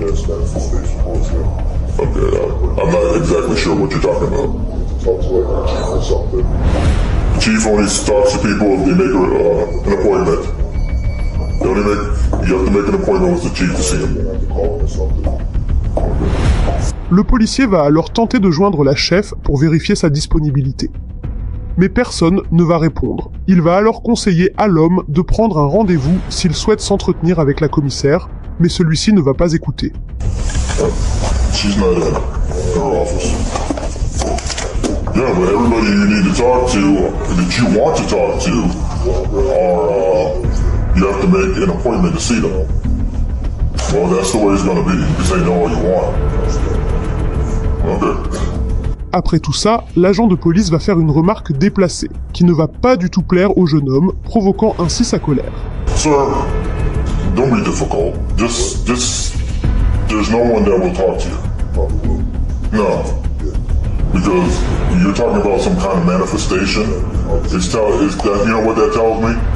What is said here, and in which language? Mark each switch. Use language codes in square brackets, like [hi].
[en] Yes, manifestation bullshit. Okay, I'm not exactly sure what you're talking about. Talk to like a chief or something. The chief only talks to people if they make an appointment. You have to make an appointment with the chief to see him. You have to call him or something. [fr] Le policier va alors tenter de joindre la chef pour vérifier sa disponibilité. Mais personne ne va répondre. Il va alors conseiller à l'homme de prendre un rendez-vous s'il souhaite s'entretenir avec la commissaire, mais celui-ci ne va pas écouter. [en] She's not in her office. Yeah, but everybody you need to talk to, that you want to talk to, are, you have to make an appointment to see them. Well, that's the way it's gonna be. You can say no all you want. Okay. [fr] Après tout ça, l'agent de police va faire une remarque déplacée, qui ne va pas du tout plaire au jeune homme, provoquant ainsi sa colère. [en] Sir, don't be difficult. Just, there's no one that will talk to you. No. Because you're talking about some kind of manifestation. It's that, you know what that tells me?